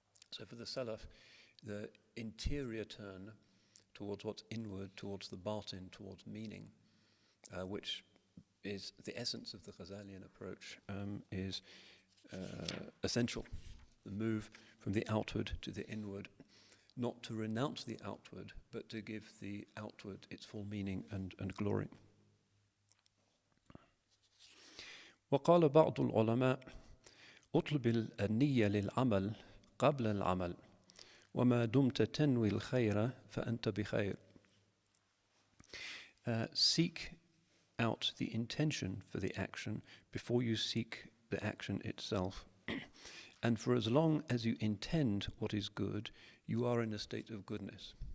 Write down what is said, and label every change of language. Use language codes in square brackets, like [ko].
[en] So for the Salaf, the interior turn towards what's inward, towards the batin, towards meaning, which is the essence of the Ghazalian approach, is essential. The move from the outward to the inward, not to renounce the outward, but to give the outward its full meaning and glory. [ar] وقال بعض العلماء اطلب النية للعمل قبل العمل وما دمت تنوي الخير فأنت بخير. [en] Seek out the intention for the action before you seek the action itself. And for as long as you intend what is good, you are in a state of goodness.